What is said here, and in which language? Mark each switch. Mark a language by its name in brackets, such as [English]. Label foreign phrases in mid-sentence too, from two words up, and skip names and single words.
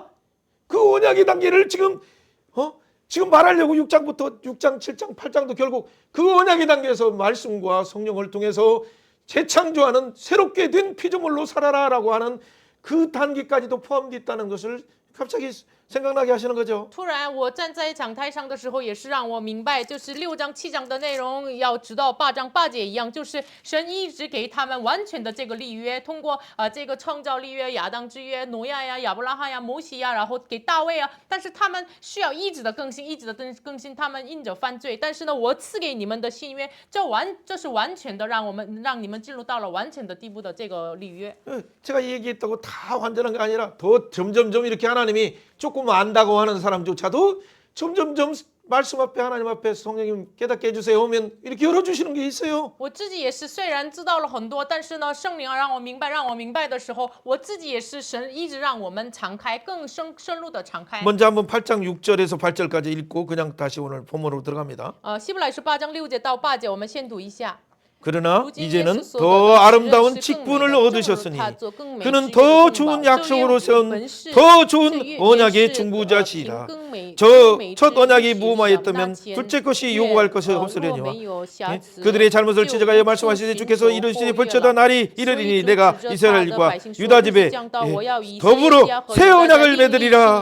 [Korean] 그 언약의 단계를 지금 말하려고 6장부터 6장, 7장, 8장도 결국 그 언약의 단계에서 말씀과 성령을 통해서 재창조하는 새롭게 된 피조물로 살아라라고 하는 그 단계까지도 포함되어 있다는 것을 갑자기 생각나게 하시는 거죠. [Chinese] 突然我站在讲台上的时候，也是让我明白，就是6章7章的内容，要直到8章8节一样，就是神一直给他们完全的这个立约，通过这个创造立约、亚当之约、挪亚呀、亚伯拉罕呀、摩西呀，然后给大卫啊，但是他们需要一直的更新，一直的更新，他们因着犯罪，但是呢，我赐给你们的新约，这是完全的让你们进入到了完全的地步的这个立约。 [Korean] 제가 얘기했다고 다 완전한 게 아니라 더 점점점 이렇게 하나님이 조금 안다고 하는 사람조차도 점점점 말씀 앞에 하나님 앞에 성령님 깨닫게 해주세요 하면 이렇게 열어주시는 게 있어요. [Chinese] 我自己也是，虽然知道了很多，但是呢，圣灵让我明白的时候，我自己也是神一直让我们敞开，更深入的敞开。 [Korean] 먼저 한번 8장 6절에서 8절까지 읽고 그냥 다시 오늘 본문으로 들어갑니다. [Chinese] 希伯来书8章6节到8节，我们先读一下。 [Korean] 그러나 이제는 더 아름다운 직분을 얻으셨으니 그는 더 좋은 약속으로 세운 더 좋은 언약의 중보자시라. 저 첫 언약이 무마했다면 둘째 것이 요구할 것이 없으려니와 그들의 잘못을 지적하여 말씀하시되 주께서 이르시니 벌쳐다 날이 이르리니 내가 이스라엘과 유다 집에 더불어 새 언약을 맺으리라.